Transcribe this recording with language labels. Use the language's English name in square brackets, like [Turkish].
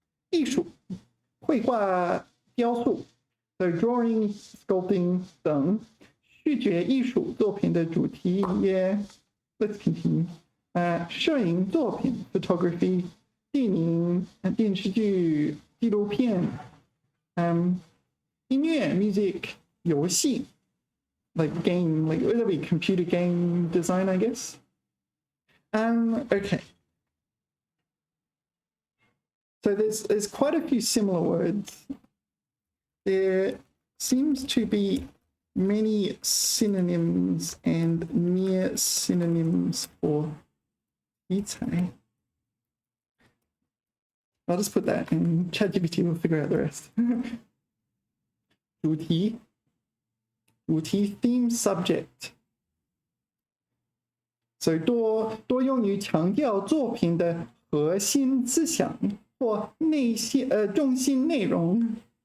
[Chinese] 艺术，绘画、雕塑 [English] so drawing, sculpting [Chinese] 等视觉艺术作品的主题也 [English] let's continue. [Chinese] 摄影作品 [English] photography, [Chinese] 电影、电视剧、纪录片，音乐 [English] music, 游戏 like game, like would that be computer game design, I guess? Okay. So there's quite a few similar words. There seems to be many synonyms and near synonyms for 题材. I'll just put that and ChatGPT will figure out the rest. 主题 theme subject. [Chinese] So 多用于强调作品的核心思想或中心内容。